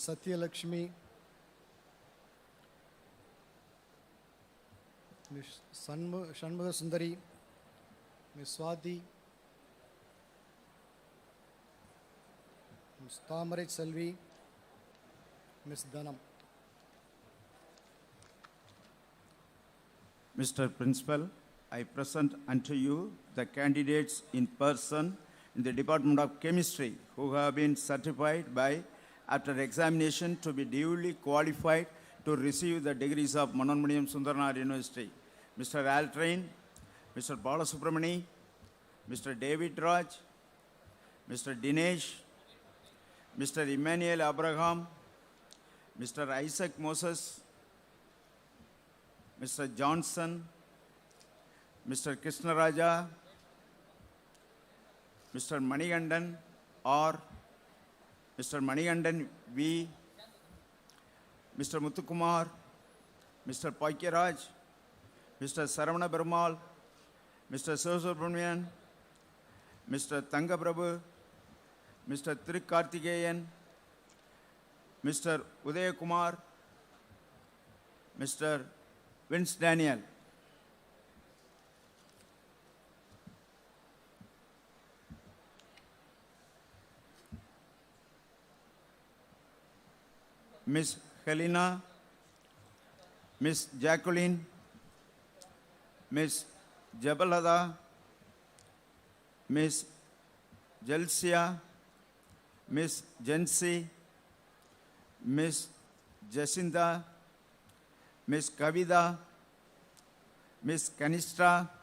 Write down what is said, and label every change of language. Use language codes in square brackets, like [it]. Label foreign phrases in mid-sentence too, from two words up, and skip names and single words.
[en] Satya Lakshmi, Ms. Shanmuga Sundari, Ms. Swati, Ms. Thamaraj Selvi, Ms. Dhanam. Mr. Principal, I present unto you the candidates in person in the Department of Chemistry who have been certified by, after examination, to be duly qualified to receive the degrees of Manonmaniam Sundaranath University. Mr. Altrain, Mr. Balasubramani, Mr. David Raj, Mr. Dinesh, Mr. Emmanuel Abraham, Mr. Isaac Moses, Mr. Johnson, Mr. Krishnaraja, Mr. Manigandan or Mr. Manigandan V, Mr. Muthukumar, Mr. Paikiraj, Mr. Saravana Perumal, Mr. Sosubramanian, Mr. Tangaprabhu, Mr. Thirukkarthigeyan, Mr. Udaya Kumar, Mr. Vince Daniel. Miss Helena, Miss Jacqueline, Miss Jabalada, Miss Jelsia, Miss Jensi, Miss Jacinta, Miss Kavida, Miss Kanishta,